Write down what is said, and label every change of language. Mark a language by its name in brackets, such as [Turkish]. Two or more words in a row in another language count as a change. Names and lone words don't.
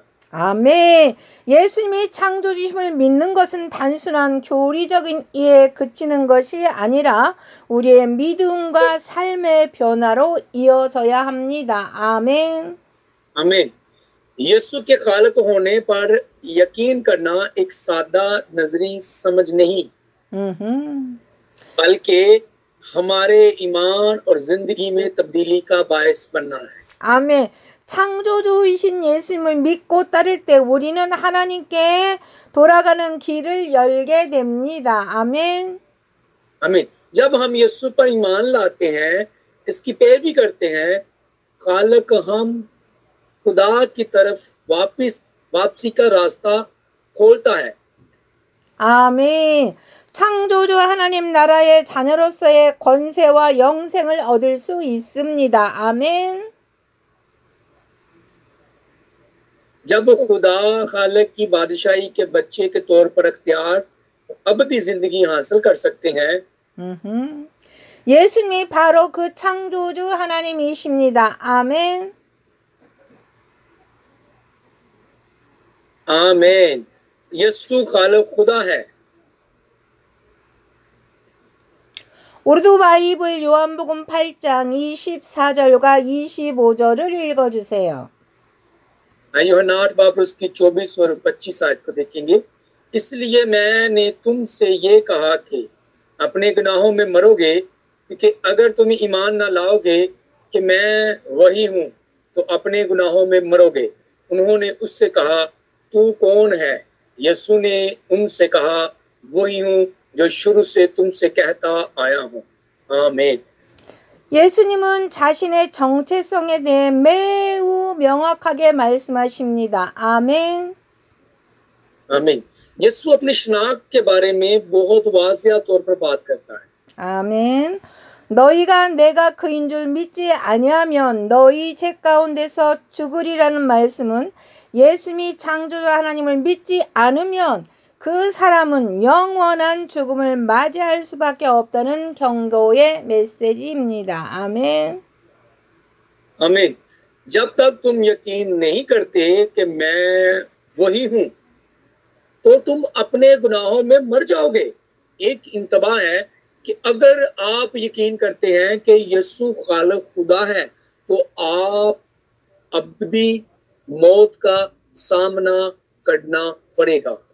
[Korean] 아멘. 예수님이 창조주심을 믿는 것은 단순한 교리적인 이해에 그치는 것이 아니라 우리의 믿음과 삶의 변화로 이어져야 합니다. 아멘. [Urdu] आमीन। یسوع کے خالق ہونے پر یقین کرنا ایک سادہ نظری سمجھ نہیں، بلکہ ہمارے ایمان اور زندگی میں تبدیلی کا باعث بننا ہے. [Korean] 아멘. 창조주이신 예수님을 믿고 따를 때 우리는 하나님께 돌아가는 길을 열게 됩니다. 아멘. [Urdu] आमीन। جب ہم یسوع پر ایمان لاتے ہیں، اس کی پیروی کرتے ہیں، خالق ہم خدا کی طرف واپسی کا راستہ کھولتا ہے. [Korean] 아멘. 창조주 하나님 나라의 자녀로서의 권세와 영생을 얻을 수 있습니다. 아멘. [Urdu] جب خدا خالق کی بادشاہی کے بچے کے طور پر اختیار ابدی زندگی حاصل کر سکتے ہیں, [Korean] 예수님이 바로 그 창조주 하나님이십니다. 아멘. [Urdu] आमीन। یسوع خالق خدا ہے. [Korean] 우르두 바이블 요한복음 8장 24절과 25절을 읽어주세요. [Urdu] یوحنا 8 باب اس کی 24 اور 25 آیت کو دیکھیں گے. اس لیے میں نے تم سے یہ کہا کہ اپنے گناہوں میں مرو گے، کیونکہ اگر تم ایمان نہ لاؤ گے کہ میں وہی ہوں تو اپنے گناہوں میں مرو گے. انہوں نے اس سے کہا، تو کون ہے؟ یسوع نے ان سے کہا، وہی ہوں جو شروع سے تم سے کہتا آیا ہوں. आमीन। [Korean] 예수님은 자신의 정체성에 대해 매우 명확하게 말씀하십니다. 아멘. [Urdu] आमीन। یسوع اپنی شناخت کے بارے میں بہت واضح طور پر بات کرتا ہے. [Korean] 아멘. 너희가 내가 그인 줄 믿지 아니하면 너희 죄 가운데서 죽으리라는 말씀은 예수님이 창조주 하나님을 믿지 않으면 그 사람은 영원한 죽음을 맞이할 수밖에 없다는 경고의 메시지입니다. 아멘. [Urdu] आमीन। جب تک تم یقین نہیں کرتے کہ میں وہی ہوں تو تم اپنے گناہوں میں مر جاؤ گے. ایک انتباہ ہے کہ اگر آپ یقین کرتے ہیں کہ یسوع خالق خدا ہے تو آپ ابدی موت کا سامنا کرنا پڑے گا.